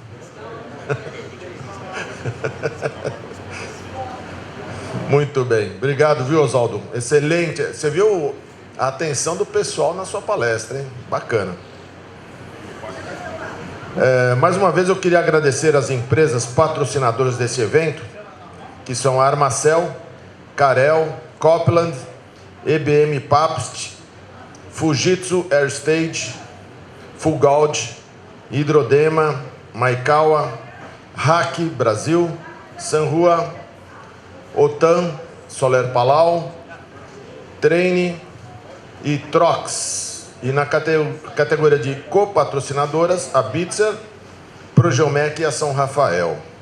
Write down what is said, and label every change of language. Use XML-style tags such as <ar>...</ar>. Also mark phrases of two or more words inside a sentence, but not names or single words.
<pt>Muito bem. Obrigado, viu, Oswaldo? Excelente. Você viu a atenção do pessoal na sua palestra, hein? Bacana. Mais uma vez eu queria agradecer as empresas patrocinadoras desse evento, que são a Armacel, Carel, Copland, EBM Pabst, Fujitsu Airstage, Fugald, Hidrodema, Maikawa, Hack Brasil, Sanrua, Otan, Soler Palau, Treine e Trox. E na categoria de copatrocinadoras, a Bitzer, Progeomec e a São Rafael.</pt>